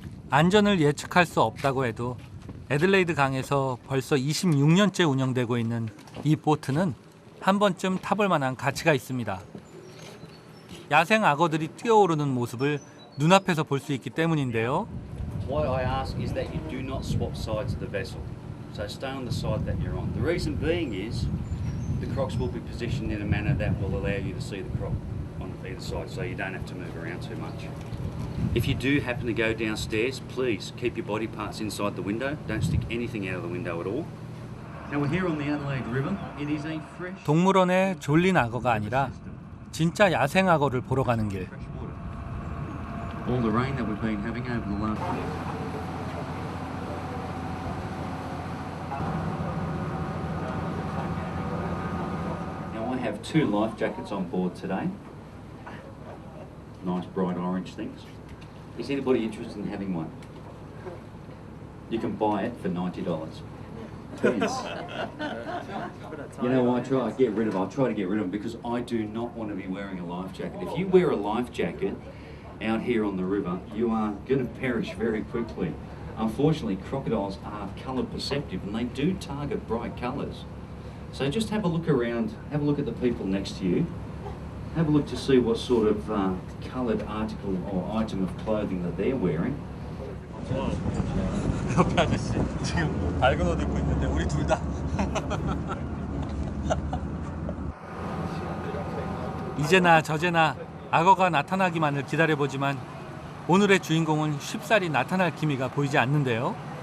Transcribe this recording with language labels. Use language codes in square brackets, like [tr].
[ko] 안전을 예측할 수 없다고 해도 애들레이드 강에서 벌써 26년째 운영되고 있는 이 보트는 한 번쯤 타볼 만한 가치가 있습니다. 야생 악어들이 뛰어오르는 모습을 눈앞에서 볼 수 있기 때문인데요. [en] What I ask is that you do not swap sides of the vessel. So stay on the side that you're on. The reason being is the crocs will be positioned in a manner that will allow you to see the croc on either side, so you don't have to move around too much. If you do happen to go downstairs, please keep your body parts inside the window. Don't stick anything out of the window at all. Now we're here on the Adelaide River. It is a fresh [ko] 동물원에 졸린 악어가 아니라 진짜 야생 악어를 보러 가는 길. [en] fresh water. All the rain that we've been having over the last week. Now I have 2 life jackets on board today. Nice bright orange things. Is anybody interested in having one? You can buy it for $90. Yes. You know, I'll try to get rid of them because I do not want to be wearing a life jacket. If you wear a life jacket out here on the river, you are going to perish very quickly. Unfortunately, crocodiles are colour perceptive and they do target bright colours. So just have a look around, have a look at the people next to you. Have a look to see what sort of coloured article or item of clothing that they're wearing. [ko] 옆에 아저씨 지금 밝은 옷 입고 있는데 우리 둘 다. 이제나 저제나 악어가 나타나기만을 기다려보지만 오늘의 주인공은 쉽사리 나타날 기미가 보이지 않는데요.